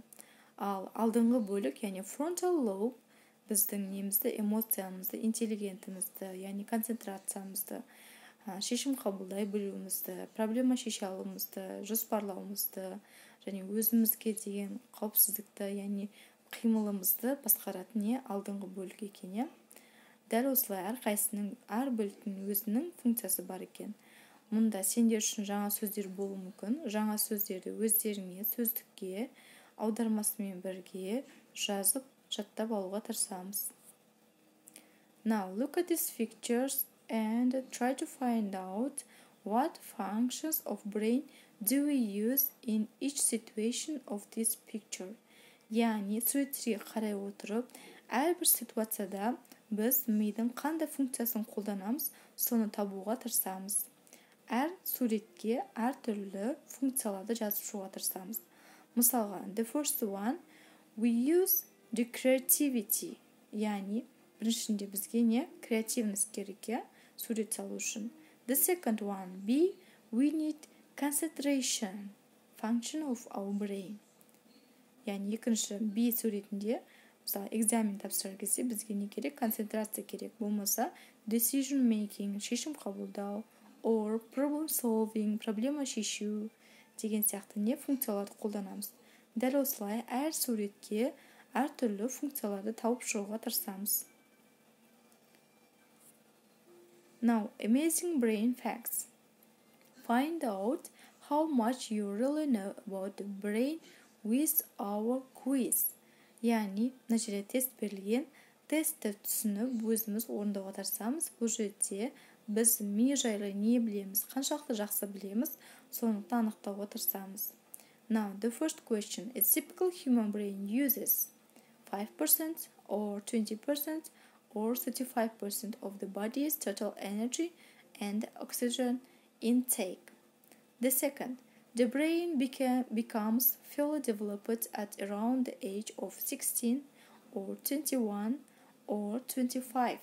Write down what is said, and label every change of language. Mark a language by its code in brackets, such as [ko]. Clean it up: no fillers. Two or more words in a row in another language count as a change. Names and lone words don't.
[kk] Ал алдыңғы бөлік, яғни [en] frontal lobe [kk] біздің немізді, эмоциямызды, интеллигентімізді, яғни концентрациямызды, шешім қабылдай білуімізді, проблема шеше алуымызды, жоспарлауымызды, және өзімізге деген қауіпсіздікті, яғни қимылымызды басқаратын не алдыңғы бөлік екен. Дәл осылай әрқайсының әр бөліктің өзінің функциясы бар екен. Мұнда сендер үшін жаңа сөздер болуы мүмкін. Жаңа сөздерді өздеріңе сөздікке аудармасымен бірге жазып, жаттап алуға тырысамыз. [en] Now look at these pictures and try to find out what functions of brain do we use in each situation of this picture. [kk] Яғни суреттерге қарай отырып, әрбір ситуацияда біз мидың қандай функциясын қолданамыз, соны табуға тырысамыз. Әр суретке әртүрлі функцияларды жазып шығуға тырысамыз. Мысалға, [en] the first one, we use the creativity. [kk] Яғни біріншінде бізге не? Креативность керек, сурет салу үшін. [en] The second one, B, we need concentration, function of our brain. [kk] Яғни екінші B суретінде, мысалы, экзамен тапсырар кезде бізге не керек? Концентрация керек. Болмаса, [en] decision making, [kk] шешім қабылдау, [en] or problem solving, [kk] проблема шешу деген сияқты не функцияларды қолданамыз. Дәл осылай әр суретке әртүрлі функцияларды тауып шығуға тырысамыз. [en] Now, amazing brain facts. Find out how much you really know about the brain with our quiz. [kk] Яғни, мына жерде тест берілген, тестті түсініп, өзіміз орындауға тырысамыз. Бұл жерде біз ми жайлы не білеміз, қаншалықты жақсы білеміз, соны анықтауға тырысамыз. [en] Now, the first question. A typical human brain uses 5% or 20% or 35% of the body's total energy and oxygen intake. The second, the brain becomes fully developed at around the age of 16 or 21 or 25.